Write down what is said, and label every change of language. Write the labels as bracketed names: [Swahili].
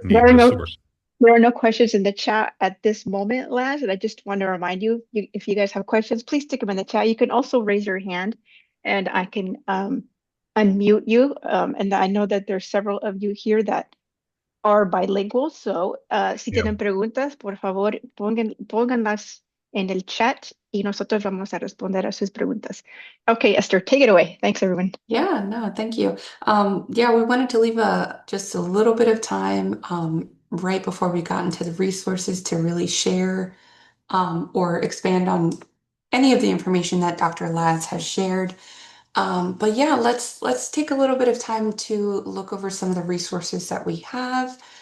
[English] needs a source. there are no questions in the chat at this moment, Laz, and I just want to remind you, if you guys have questions, please stick them in the chat. You can also raise your hand, and I can unmute you. And I know that there's several of you here that are bilingual, so si Yeah. [Spanish] tienen preguntas, por favor, pónganlas en el chat y nosotros vamos a responder a sus preguntas. [English] Okay, Esther, take it away. Thanks, everyone. Yeah, no, thank you. Yeah, we wanted to leave just a little bit of time right before we got into the resources to really share or expand on any of the information that Dr. Laz has shared. But yeah, let's take a little bit of time to look over some of the resources that we have.